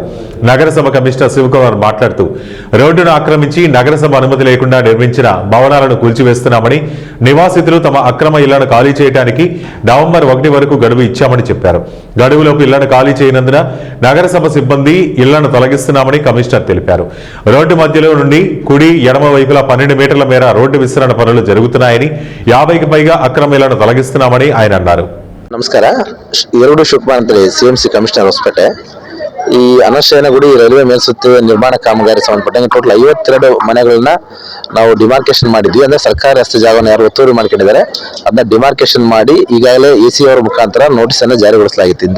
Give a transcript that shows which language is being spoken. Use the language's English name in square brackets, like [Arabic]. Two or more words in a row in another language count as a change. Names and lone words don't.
[Telugu] నగరసభ కమిషనర్ శివకుమార్ మాట్లాడుతూ, రోడ్డును ఆక్రమించి నగరసభ అనుమతి లేకుండా నిర్మించిన భవనాలను కూల్చివేస్తున్నామని, నివాసితులు తమ అక్రమ ఇళ్లను ఖాళీ చేయడానికి నవంబర్ 1 వరకు గడువు ఇచ్చామని చెప్పారు. గడువులోపు ఇళ్లను ఖాళీ చేయనందున నగరసభ సిబ్బంది ఇళ్లను తొలగిస్తున్నామని కమిషనర్ తెలిపారు. రోడ్డు మధ్యలో నుండి కుడి ఎడమ వైపులా 12 మీటర్ల మేర రోడ్డు విస్తరణ పనులు జరుగుతున్నాయని, 50కి పైగా అక్రమ ఇళ్లను తొలగిస్తున్నామని ఆయన అన్నారు. [Kannada] ನಮಸ್ಕಾರ. ಎರಡು ಶಿವಕುಮಾರ್ ಅಂತೇಳಿ CMC ಕಮಿಷನರ್ ಹೊಸಪೇಟೆ. ಈ ಅನಶಯನ ಗುಡಿ ರೈಲ್ವೆ ಮೇಲ್ಸುತ್ತು ನಿರ್ಮಾಣ ಕಾಮಗಾರಿ ಸಂಬಂಧಪಟ್ಟಂಗೆ ಟೋಟಲ್ 52 ಮನೆಗಳನ್ನ ನಾವು ಡಿಮಾರ್ಕೇಶನ್ ಮಾಡಿದ್ವಿ. ಅಂದ್ರೆ ಸರ್ಕಾರ ರಸ್ತೆ ಜಾಗವನ್ನು ಯಾರು ಒತ್ತುವರಿ ಮಾಡ್ಕೊಂಡಿದ್ದಾರೆ ಅದನ್ನ ಡಿಮಾರ್ಕೇಶನ್ ಮಾಡಿ ಈಗಾಗಲೇ AC ಅವರ ಮುಖಾಂತರ ನೋಟಿಸ್ ಅನ್ನು ಜಾರಿಗೊಳಿಸಲಾಗಿತ್ತು.